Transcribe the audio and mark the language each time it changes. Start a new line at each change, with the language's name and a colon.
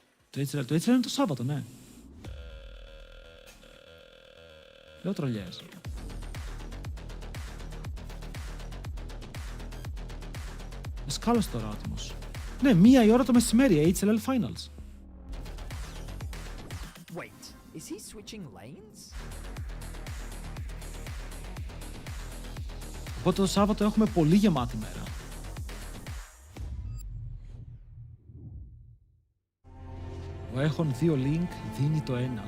Greek: Το HLL είναι το Σάββατο, ναι. Λέω τρολιές. Σκάλωσε τώρα άτιμος. Ναι, 1 η ώρα το μεσημέρι, HLL Finals.
English: Wait, is he switching lanes?
Greek: Οπότε το Σάββατο έχουμε πολύ γεμάτη μέρα. Ο Έχον 2 link δίνει το 1.